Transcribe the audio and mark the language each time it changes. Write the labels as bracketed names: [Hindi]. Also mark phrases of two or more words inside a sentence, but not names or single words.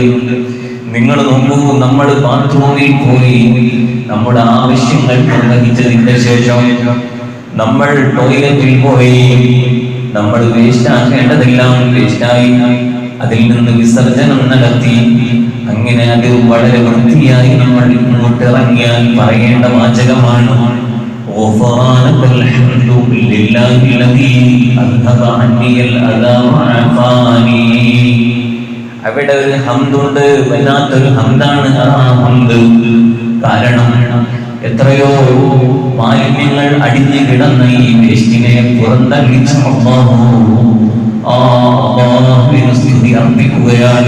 [Malayalam] നിങ്ങൾ നോക്കൂ, നമ്മൾ ബാത്റൂമിൽ പോയി നമ്മുടെ ആവശ്യങ്ങൾ നിർവഹിച്ചതിന്റെ ശേഷം നമ്മൾ ടോയ്ലറ്റിൽ പോയി നമ്മൾ വേസ്റ്റ് ആക്കേണ്ടതെല്ലാം വേസ്റ്റായി അതിൽ നിന്ന് വിസർജനം നടത്തി അങ്ങനെ അത് വളരെ വൃത്തിയായി നമ്മൾ ഇങ്ങോട്ട് ഇറങ്ങിയാൽ പറയേണ്ട വാചകമാണ് [Arabic] الحمد لله الذي أذهب عني الأذى وعافاني [Malayalam] അവിടെ ഒരു ഹംദുണ്ട്, വല്ലാത്തൊരു ഹംദാണ് ആ ഹംദ്. കാരണം എത്രയോ മാലിന്യങ്ങൾ അടിഞ്ഞു കിടന്ന ഈ വേസ്റ്റിനെ പുറന്തള്ളിച്ച അല്ലാഹുവിന് സ്തുതി അർപ്പിക്കുകയാണ്.